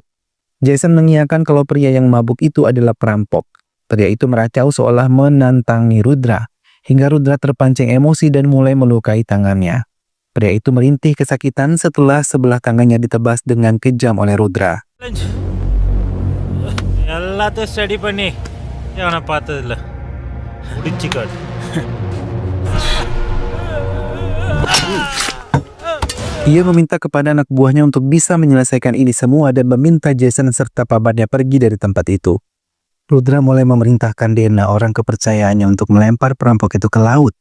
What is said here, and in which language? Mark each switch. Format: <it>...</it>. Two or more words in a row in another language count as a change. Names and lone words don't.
<id>Jason mengiyakan kalau pria yang mabuk itu adalah perampok. Pria itu meracau seolah menantangi Rudra, hingga Rudra terpancing emosi dan mulai melukai tangannya. Pria itu merintih kesakitan setelah sebelah tangannya ditebas dengan kejam oleh Rudra.</id> <ta>எல்லாத்தையும் ஸ்டடி பண்ணி அவனை பார்த்ததில்ல முடிச்சு காட்டு.</ta> <id>Ia meminta kepada anak buahnya untuk bisa menyelesaikan ini semua dan meminta Jason serta pamannya pergi dari tempat itu. Rudra mulai memerintahkan Dena, orang kepercayaannya, untuk melempar perampok itu ke laut.</id>